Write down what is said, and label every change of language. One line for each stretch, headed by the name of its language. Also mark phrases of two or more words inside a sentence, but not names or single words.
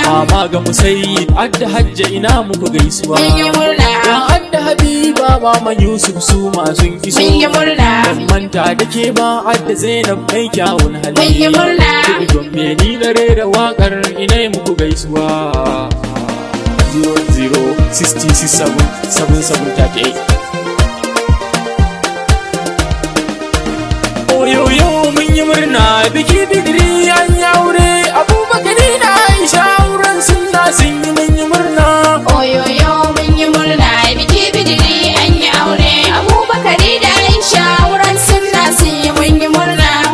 Hausa: Mama ga Musayyib, Adda Hajja ina muku gaisuwa. Mun yi murna. Ya Adda Habiba, Mama Yusuf su ma sun iso. Mun yi murna. Ban manta da ke ba, Adda Zainab mai kyawun hali. Mun yi murna. Kudu Gombe ni na rera waƙar ina yi muku gaisuwa.
English: Zero zero sixty six seven seven seven thirty eight.
Hausa: Oyoyo mun yi murna biki bidiri an yi aure Abubakari da Aisha auren sunna sun yi mun yi murna. Oyoyo mun yi murna biki bidiri an yi aure Abubakari da Aisha auren sunna sun yi mun yi murna.